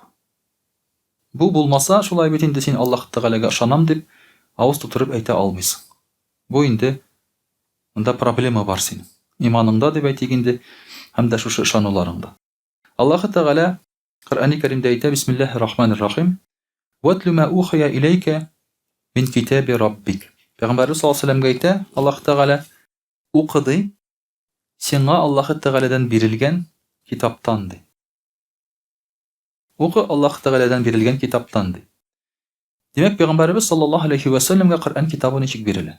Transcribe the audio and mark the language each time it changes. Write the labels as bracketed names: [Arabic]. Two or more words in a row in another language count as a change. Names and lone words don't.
[Tatar] Бу булмаса, шулай бит инде син Аллаһ Тәгаләгә ышанам дип авыз тутырып әйтә алмыйсың. Бу инде монда проблема бар синең. Иманыңда дип әйтик инде, һәм дә шушы ышануларыңда. Аллаһ Тәгалә Коръәни Кәримдә әйтә: [Arabic] بسم الله الرحمن الرحيم. واتل ما أوحي إليك من كتاب ربك. [Tatar] Пәйгамбәр [Arabic] صلى الله عليه وسلم [Tatar] әйтә Аллаһ Тәгалә: укыды сиңа Аллаһ Тәгаләдән бирелгән китаптан ди. Укы Аллаһ Тәгаләдән бирелгән китаптан ди. Димәк, Пәйгамбәрбез [Arabic] صلى الله عليه وسلم [Tatar] Коръән китабы ничек бирелә?